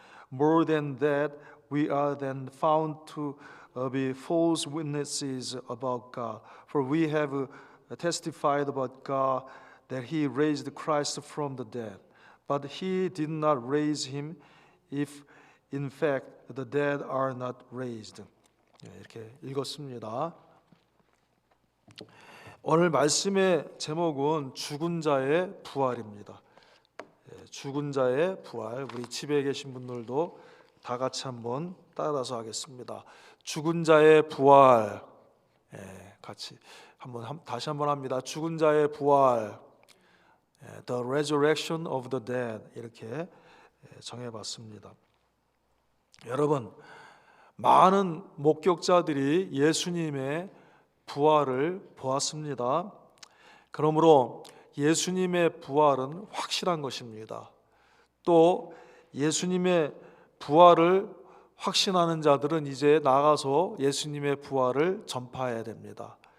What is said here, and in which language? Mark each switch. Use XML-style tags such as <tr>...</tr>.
<en>More than that, we are then found to be false witnesses about God. For we have testified about God that He raised Christ from the dead. But He did not raise Him if in fact the dead are not raised.</en> <ko>이렇게 읽었습니다. 오늘 말씀의 제목은 죽은 자의 부활입니다. 죽은 자의 부활. 우리 집에 계신 분들도 다 같이 한번 따라서 하겠습니다. 죽은 자의 부활. 같이 다시 한번 합니다. 죽은 자의 부활.</ko> <en>The resurrection of the dead.</en> <ko>이렇게 정해봤습니다. 여러분, 많은 목격자들이 예수님의 부활을 보았습니다. 그러므로 예수님의 부활은 확실한 것입니다. 또 예수님의 부활을 확신하는 자들은 이제 나가서 예수님의 부활을 전파해야 됩니다.</ko>